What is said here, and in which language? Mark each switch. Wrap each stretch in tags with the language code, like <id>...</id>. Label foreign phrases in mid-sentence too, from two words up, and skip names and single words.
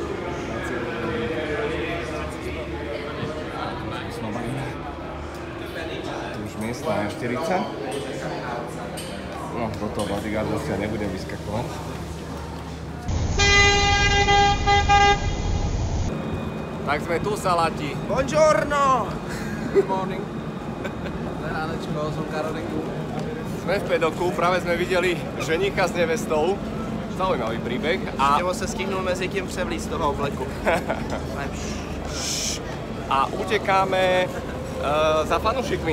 <sk>Tu už miesta na 40. No, do toho bodyguarda si ja nebudem vyskakovať. Tak sme tu, Salati.</sk> <it>Buongiorno!</it> <en>Good morning.</en> <sk>Ránečko, som Karolinku. Sme v Paddocku, práve sme videli ženicha s nevestou. Zaujímavý príbeh.</sk> <cs>Nebo se stihnul mezi tím převlíct z toho obleku.</cs> <sk>A utekáme za fanúšikmi.</sk>